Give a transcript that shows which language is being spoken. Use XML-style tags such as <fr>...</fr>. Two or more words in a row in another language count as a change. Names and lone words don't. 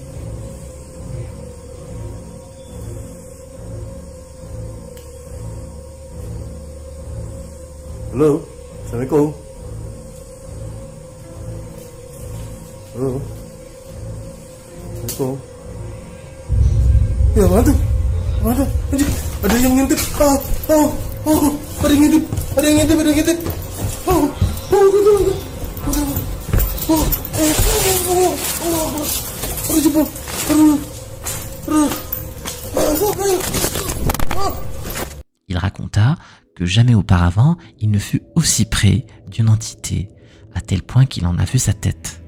<id>Halo, Assalamualaikum. Halo, Assalamualaikum. Ya mana tuh? Mana? Ada yang ngintip. Ada yang ngintip. Ada yang ngintip. Ada yang ngintip.</id> <fr>Il raconta que jamais auparavant il ne fut aussi près d'une entité, à tel point qu'il en a vu sa tête.</fr>